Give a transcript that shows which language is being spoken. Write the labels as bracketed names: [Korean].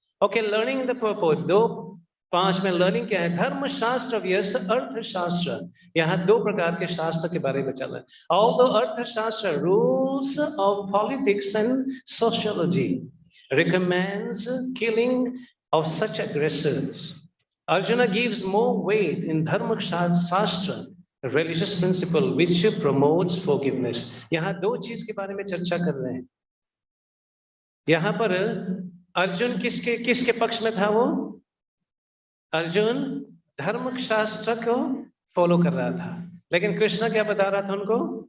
[English] Okay, learning the purpose. [Hindi] 2:5 में learning क्या है? धर्मशास्त्र व्यस अर्थशास्त्र। यहाँ 2 प्रकार के शास्त्र के बारे में चल रहा है। [English] All the Arthashastra rules of politics and sociology recommends killing of such aggressors. Arjuna gives more weight in Dharma Shastra religious principle which promotes forgiveness. [Hindi] यहाँ 2 चीज के बारे में चर्चा कर रहे हैं। यहाँ पर अर्जुन किसके पक्ष में था? वो अर्जुन धर्म शास्त्र को फॉलो कर रहा था, लेकिन कृष्ण क्या बता रहा था उनको?